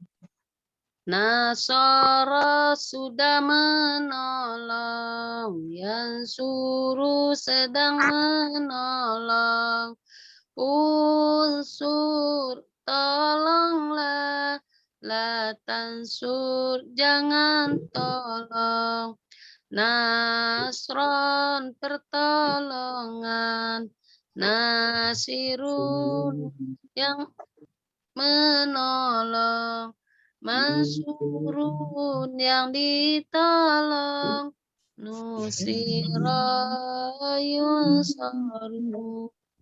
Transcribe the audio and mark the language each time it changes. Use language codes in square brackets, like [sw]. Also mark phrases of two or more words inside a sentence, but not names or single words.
[id] Nasara sudah menolong, yang suruh sedang menolong. Unsur tolonglah, [ar] لا تنصر [id] jangan tolong. Nasron pertolongan, nasirun yang menolong, mansurun yang ditolong, [ar] نُصِرَ يُنْصَرُ.